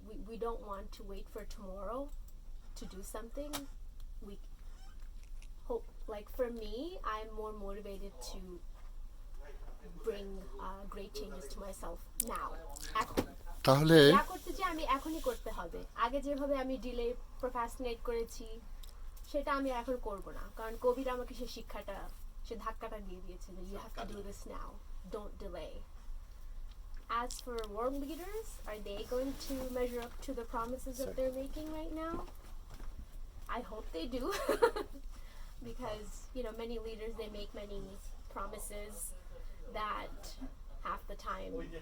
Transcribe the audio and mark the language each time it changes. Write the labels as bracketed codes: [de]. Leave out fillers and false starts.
[en] We don't want to wait for tomorrow to do something. We hope, like for me, I'm more motivated to bring great changes to myself now. [bn] তাহলে যা করতে চাই আমি এখনই করতে হবে। আগে যেভাবে আমি ডিলে প্রোক্রাস্টিনেট করেছি, সেটা আমি এখন করব না, কারণ কোভিড আমাকে সে ধাক্কাটা দিয়ে দিয়েছে যে [en] you have to do this now, don't delay. As for world leaders, are they going to measure up to the promises that they're making right now? I hope they do. Because, you know, many leaders, they make many promises that half the time